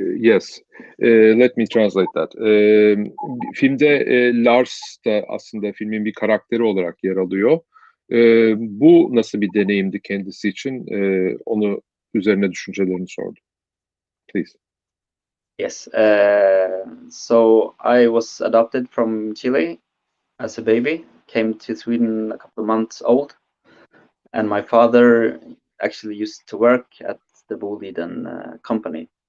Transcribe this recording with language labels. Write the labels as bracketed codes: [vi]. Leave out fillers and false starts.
[en] Yes, let me translate that. [tr] Filmde Lars da aslında filmin bir karakteri olarak yer alıyor. Bu nasıl bir deneyimdi kendisi için? Onu üzerine düşüncelerini sordum. [en] Please. Yes. So I was adopted from Chile as a baby. Came to Sweden a couple of months old, and my father actually used to work at the Boliden'de company.